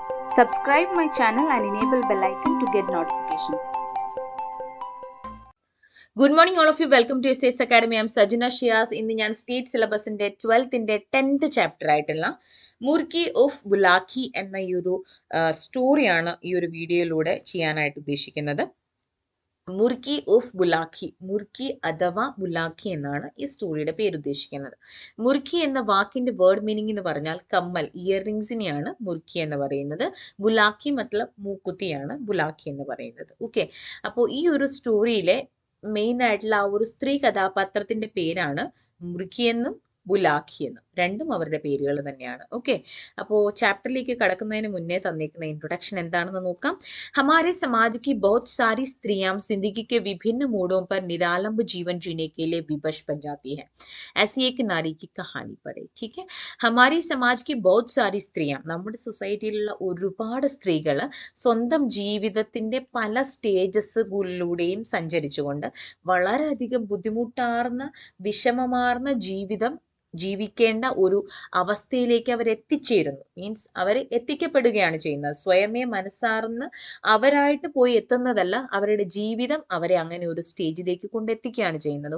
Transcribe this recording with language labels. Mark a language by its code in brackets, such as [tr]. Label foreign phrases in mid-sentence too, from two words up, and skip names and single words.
[en] Subscribe my channel and enable bell icon to get notifications. Good morning all of you. Welcome to SAS Academy. I am Sajina Shias. [ml] ഇന്ന് ഞാൻ [en] state syllabus [ml] 10th ചാപ്റ്റർ ആയിട്ടുള്ള മുർക്കി ഓഫ് ബുലാഖി എന്ന ഈ ഒരു സ്റ്റോറിയാണ് ഈ ഒരു വീഡിയോയിലൂടെ ചെയ്യാനായിട്ട് ഉദ്ദേശിക്കുന്നത്. മുർക്കി ഓഫ് ബുലാഖി, മുർക്കി അഥവാ ബുലാഖി എന്നാണ് ഈ സ്റ്റോറിയുടെ പേര് ഉദ്ദേശിക്കുന്നത്. മുർക്കി എന്ന വാക്കിന്റെ [en] word meaning [ml] എന്ന് പറഞ്ഞാൽ കമ്മൽ, ഇയർ റിംഗ്സിനെയാണ് മുർക്കി എന്ന് പറയുന്നത്. ബുലാഖി മത്ലബ് മൂക്കുത്തിയാണ് ബുലാഖി എന്ന് പറയുന്നത്. ഓക്കെ, അപ്പോൾ ഈ ഒരു സ്റ്റോറിയിലെ മെയിൻ ആയിട്ടുള്ള ആ ഒരു സ്ത്രീ കഥാപാത്രത്തിന്റെ പേരാണ് മുർക്കി എന്നും ബുലാഖി എന്നും, രണ്ടും അവരുടെ പേരുകൾ തന്നെയാണ്. ഓക്കെ, അപ്പോൾ ചാപ്റ്ററിലേക്ക് കടക്കുന്നതിന് മുന്നേ തന്നിരിക്കുന്ന ഇൻട്രൊഡക്ഷൻ എന്താണെന്ന് നോക്കാം. [hi] हमारे समाज की बहुत सारी स्त्रियां जिंदगी के विभिन्न मोड़ों पर निरालंब जीवन जीने के लिए विवश बन जाती हैं. ऐसी एक नारी की कहानी पढ़े. ठीक है, हमारी समाज की बहुत सारी स्त्रियां, [ml] നമ്മുടെ സൊസൈറ്റിയിലുള്ള ഒരുപാട് സ്ത്രീകൾ സ്വന്തം ജീവിതത്തിന്റെ പല സ്റ്റേജസുകളിലൂടെയും സഞ്ചരിച്ചുകൊണ്ട് വളരെയധികം ബുദ്ധിമുട്ടാർന്ന വിഷമമാർന്ന ജീവിതം ജീവിക്കേണ്ട ഒരു അവസ്ഥയിലേക്ക് അവർ എത്തിച്ചേരുന്നു. മീൻസ് അവർ എത്തിക്കപ്പെടുകയാണ് ചെയ്യുന്നത്. സ്വയമേ മനസ്സാർന്ന് അവരായിട്ട് പോയി എത്തുന്നതല്ല, അവരുടെ ജീവിതം അവരെ അങ്ങനെ ഒരു സ്റ്റേജിലേക്ക് കൊണ്ടെത്തിക്കുകയാണ് ചെയ്യുന്നത്.